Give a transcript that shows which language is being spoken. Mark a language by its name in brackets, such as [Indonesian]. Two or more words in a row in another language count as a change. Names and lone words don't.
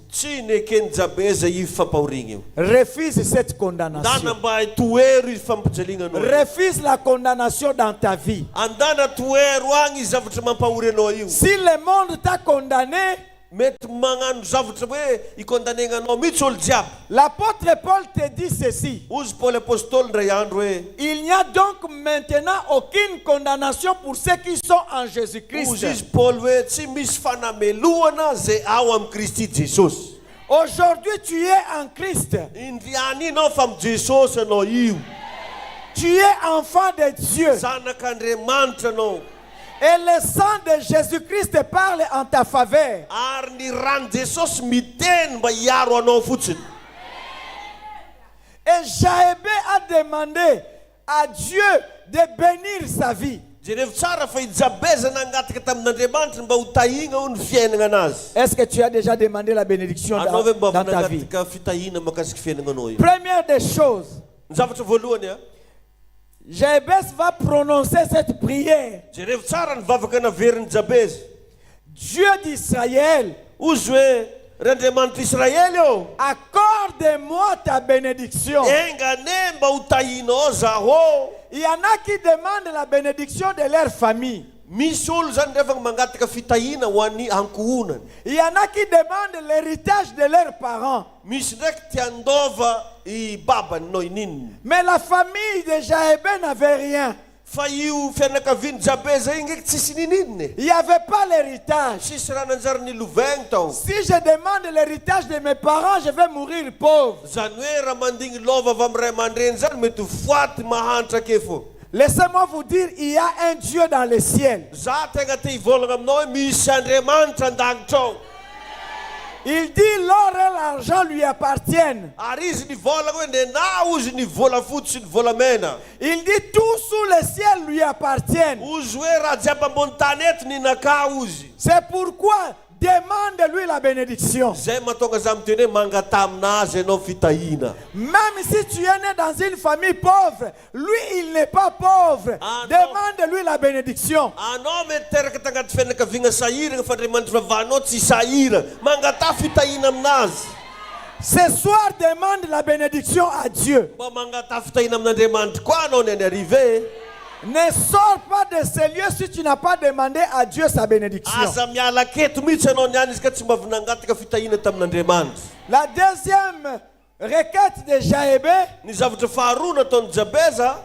[Malagasy] Tsy nekeny Jabeza io fampahorigna io. [French] Refuse cette condamnation. [Malagasy] Andana mba toero io fampijaliagna anao. [French] Refuse la condamnation dans ta vie. [Malagasy] Andana toero agny zavatra mampahory anao io. [French] Si le monde t'a condamné, [Malagasy] Mety magnano zavatra hoe ikondannegna anao mihitsy olo jiaby. [French] l'apôtre Paul te dit ceci. [Malagasy] Ozy Paul apôstôly ndray andro hoe [French] Il n'y a donc maintenant aucune condamnation pour ceux qui sont en Jésus-Christ. [Malagasy] ozy izy Paul hoe tsy misy fanameloana zay ao amin'ny Kristy Jesosy. [French] Aujourd'hui, tu es en Christ. [Malagasy] Indriany anao fa amin'ny Jesosy anao io. [French] Tu es enfant de Dieu. [Malagasy] Zanak'Andriamanitra anao. [French] Et le sang de Jésus-Christ parle en ta faveur. [Malagasy] Ary ny rano Jesosy miteny mba hiaro anao fotsiny. [French] Et Jaébé a demandé à Dieu de bénir sa vie. [Malagasy] Jereo tsara fa i Jabeza nangataka tamin'Andriamanitra mba ho tahigna ho ny fiainana anazy. [French] Est-ce que tu as déjà demandé la bénédiction [Malagasy] Anao ve mba [French] dans ta vie? [Malagasy] nangataka fitahina makasiky fiainana anao io. [French] Première des choses, [Malagasy] Ny zavatra voalohany a. [French] Jabez va prononcer cette prière. [Malagasy] Jereo tsara ny vavaka naverin'ny Jabeza. [French] Dieu d'Israël, [Malagasy] Ozy hoe ry Andriamanitra Israely io. [French] accorde-moi ta bénédiction. [Malagasy] Engane mba ho tahinao zaho. [French] Il y en a qui demandent la bénédiction de leur famille. [Malagasy] Misy olo zany rehefa mangataka fitahina ho an'ny ankohonany. [French] Il y en a qui demandent l'héritage de leurs parents. [Malagasy] Misy ndraiky tia andova i babany no inininy. [French] Mais la famille de Jaébé n'avait rien. [Malagasy] Fa io fianakavian'ny Jabeza io ndraiky tsisy ninininy. [French] Il n'y avait pas l'héritage. [Malagasy] Tsisy raha nanjary nilovaigny tao. [French] Si je demande l'héritage de mes parents, je vais mourir pauvre. [Malagasy] Zany hoe raha mandigny lova avy amin'ny ray aman-dreny zany mety ho foaty mahantra ake fo. [French] Laissez-moi vous dire, il y a un Dieu dans le ciel. [Malagasy] Za tegna te hivolagna aminao hoe misy Andriamanitra an-danitra ao. [French] Il dit l'or et l'argent lui appartiennent. [Malagasy] Ary izy nivolagna hoe nena ozy ny volafotsy sy ny volamena. [French] Il dit tout sous le ciel lui appartiennent. [Malagasy] Ozy hoe raha jiaby ambony tany eto ninaka ozy. [French] C'est pourquoi demande-lui la bénédiction. [Malagasy] Zay mahatonga za miteny hoe mangata aminazy ianao fitahina. [French] Même si tu es né dans une famille pauvre, lui il n'est pas pauvre. Ah, non. Demande-lui la bénédiction. [Malagasy] Anao mety teraka tagnaty fianakaviagna sahira fa Andriamanitra vavanao tsy sahira. Mangata fitahina aminazy. [French] Ce soir, demande la bénédiction à Dieu. [Malagasy] Mba mangata fitahina amin'Andriamanitra koa anao ny arrivé. [French] Ne sors pas de ce lieu si tu n'as pas demandé à Dieu sa bénédiction. [Malagasy] Aza miala keto mihitsy anao niany izy ka tsy mba avy nangataka fitahina tamin'Andriamanitra. [French] La deuxième requête de Jaébé, [Malagasy] Ny zavatra faharoa nataon'ny Jabeza,